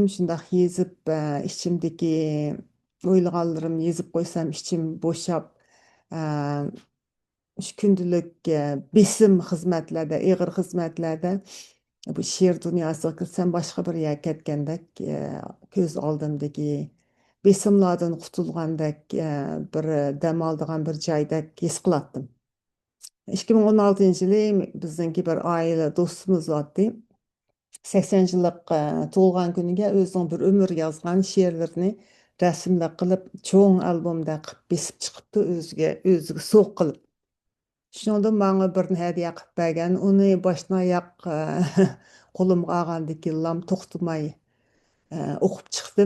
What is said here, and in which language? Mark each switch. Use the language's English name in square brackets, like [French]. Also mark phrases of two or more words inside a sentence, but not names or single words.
[Uzbek] Shundoq yezib, ichimdagi o'ylaganlarimni yezib qo'ysam, ichim bo'shab, shu kundalik besim xizmatlarda, ig'ir xizmatlarda bu she'r dunyosiga kirsam boshqa bir yerga ketgandek, ko'z oldimdagi besimlardan qutulgandek, bir dam oladigan bir joydek his qilatdim. [Turkish] 2016-yılı bizdeki bir aile dostumuz vardı. [Uzbek] 80 yıllık to'lg'an kuniga o'zining bir umr yozgan she'rlarini rasmlar qilib, cho'ng albomda qilib besib chiqibdi, o'ziga so'q qilib. Shundan menga bir hadiya qilib bergan, uni boshdan oyoq qo'limga olgandan keyin to'xtamay o'qib chiqdim.